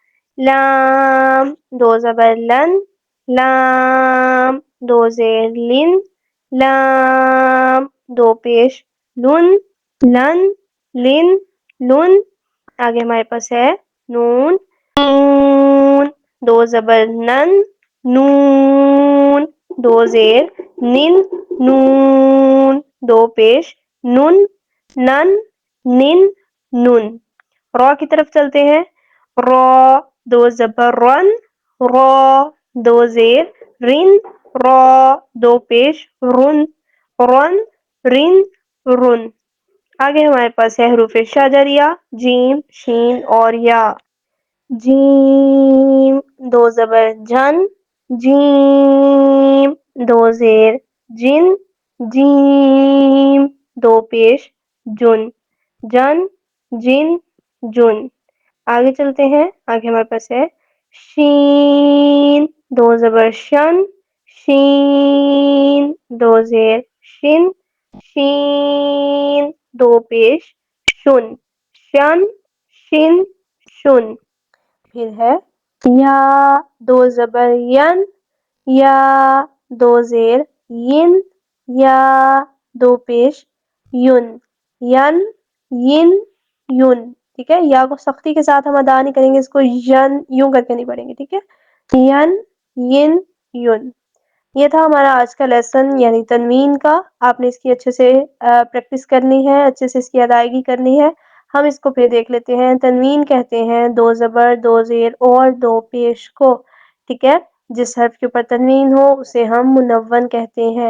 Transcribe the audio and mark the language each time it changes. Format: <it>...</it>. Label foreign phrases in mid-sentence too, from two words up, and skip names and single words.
<ur>لام، دو زبر لن، لام، دو زیر لن، لام، دو پیش لن، لن، لن، لن. آگے ہمارے پاس ہے نون. نون، دو زبر نن، نون، دو زیر نن، نون، دو پیش نن، نن، نن، نن. را کی طرف چلتے ہیں. را، دو زبر رن، را، دو زیر رن، را، دو پیش رن، رن، رن، رن. آگے ہمارے پاس ہے حروف شجریہ، جیم، شین اور یا. جیم، دو زبر جن، جیم، دو زیر جن، جیم، دو پیش جن، جن، جن، جن. آگے چلتے ہیں، آگے ہمارے پاس ہے شین، دو زبر شن، شین، دو زیر شن، شین، دو پیش شن، شن، شن، شن. پھر ہے یا، دو زبر ین، یا، دو زیر ین، یا، دو پیش یون، ین، ین، یون. ٹھیک ہے، یا کو سختی کے ساتھ ہم ادا نہیں کریں گے، اس کو ین یوں کر کے نہیں پڑھیں گے. ٹھیک ہے، ین، ین، یون. یہ تھا ہمارا آج کا لیسن، یعنی تنوین کا. آپ نے اس کی اچھے سے پریکٹس کرنی ہے، اچھے سے اس کی ادائیگی کرنی ہے. ہم اس کو پھر دیکھ لیتے ہیں. تنوین کہتے ہیں دو زبر، دو زیر اور دو پیش کو. ٹھیک ہے، جس حرف کے اوپر تنوین ہو اسے ہم منون کہتے ہیں.</ur>